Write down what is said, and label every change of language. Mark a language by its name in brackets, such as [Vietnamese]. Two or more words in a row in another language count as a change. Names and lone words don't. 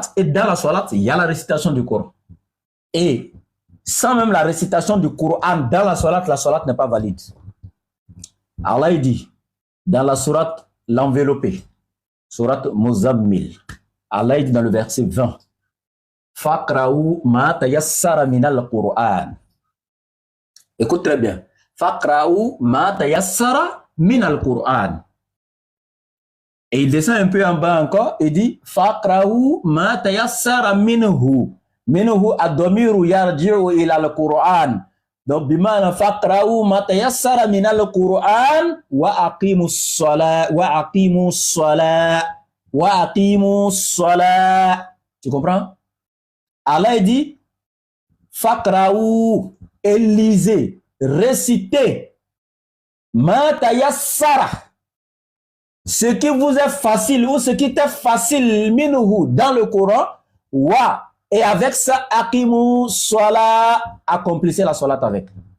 [French] Et dans la salat, il y a la récitation du Coran. Et sans même la récitation du Coran dans la salat n'est pas valide. Allah il dit, dans la sourate l'enveloppé, sourate Muzammil, Allah il dit dans le verset 20, [Arabic] فاقرءوا ما تيسر من القرآن. [French] Écoute très bien. [Arabic] فاقرءوا ما تيسر من القرآن. [French] Et il descend un peu en bas encore et dit [Arabic] فاقرءوا ما تيسر منه. منه الضمير يرجع إلى القرآن. Donc, بمعنى فاقرءوا ما تيسر من القرآن وأقيموا الصلاة وأقيموا الصلاة وأقيموا الصلاة. [French] Tu comprends? Allah dit faqra'u, lisez, récitez [Arabic] ما تيسر, [French] ce qui vous est facile ou ce qui était facile minhu dans le Coran, wa, et avec ça [Arabic] أقيموا الصلاة, [French] accomplissez la salat avec.